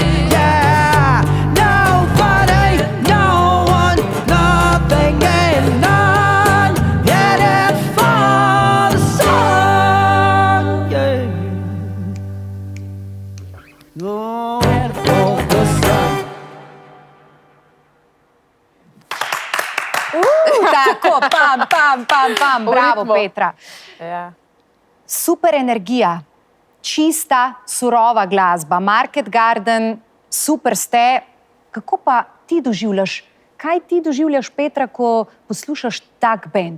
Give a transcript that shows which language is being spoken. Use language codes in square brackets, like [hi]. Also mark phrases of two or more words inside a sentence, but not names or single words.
[en] Yeah, nobody, no one, nothing and none, headed for the sun. Yeah, oh, headed for the sun. [sl] Tako, pam, bravo, ritmu. Petra. Ja. Super energija, čista, surova glasba, Market Garden, super ste. Kako pa ti doživljaš, kaj ti doživljaš, Petra, ko poslušaš tak bend?